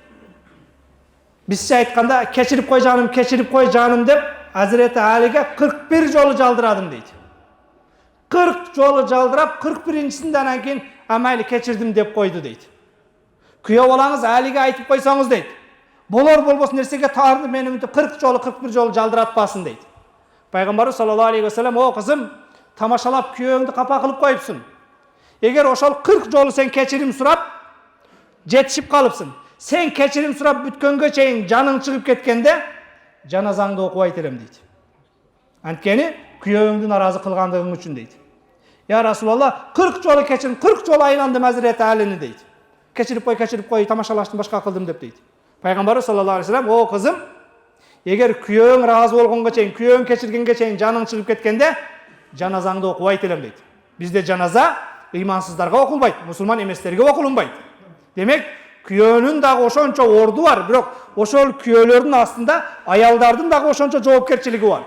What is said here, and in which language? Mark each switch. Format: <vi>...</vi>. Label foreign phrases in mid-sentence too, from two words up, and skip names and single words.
<ky>Бизче айтканда кечирип кой жаным деп Азирети Алиге 41 жолу жалдырадым дейт. 40 жолу жалдырап 41-синде анан кийин амайли кечирдим деп койду дейт. Күйөө балаңыз Алиге айтып койсоңуз дейт. Болор болбос нерсеге таарды мени 40 жолу 41 жолу жалдыратпасын дейт.</ky> <ar>Пайгамбарыбыз صلى الله عليه وسلم:</ar> <ky>"О кызым, тамашалап күйөөңдү капа кылып коюпсуң. Эгер ошол 40 жолу сен кечирим сурап жетишип калыпсың. Сен кечирим сурап бүткөнгө чейин жаның чыгып кеткенде жаназаңды окубайт элем" дейт. Анткени күйөөңдү наразы кылгандыгың үчүн дейт.</ky> <ar>يا رسول الله,</ar> <ky>40 жолу кечирим, 40 жолу айландым Азирети Алини дейт. Кечирип кой, тамашалаштым, башка кылдым деп дейт. Пайгамбарыбыз</ky> <ar>صلى الله عليه وسلم:</ar> <ky>"О кызым, эгер күйөөң ыраазы болгонго чейин, күйөөң кечиргенге чейин жаның чыгып кеткенде жаназаңды окубайт элем" дейт. Бизде жаназа ыймансыздарга окулбайт, мусулман эместерге окулунбайт. Демек, күйөөнүн дагы ошончо орду бар, бирок ошол күйөөлөрдүн астында аялдардын дагы ошончо жоопкерчилиги бар.</ky>